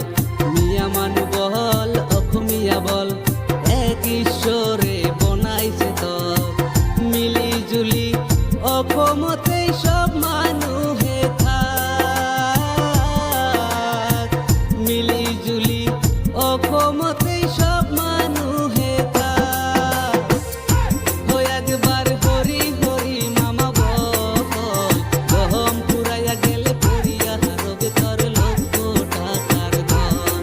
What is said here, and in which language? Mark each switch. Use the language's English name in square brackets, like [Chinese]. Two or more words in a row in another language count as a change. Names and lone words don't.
[Assamese] মিয়া মানু বহল অসমীয়া বল এক ঈশ্বরে বনাইছে তোক। মিলি জুলি অসমতে সব মানুহে থাক, মিলি জুলি অসমতে সব মানুহে থাক। [Bangla] হয় একবার হরি হরি মামা বল, দম ফুরাইয়া গেলে পড়িয়া হারবে তোর লক্ষ টাকার ধন।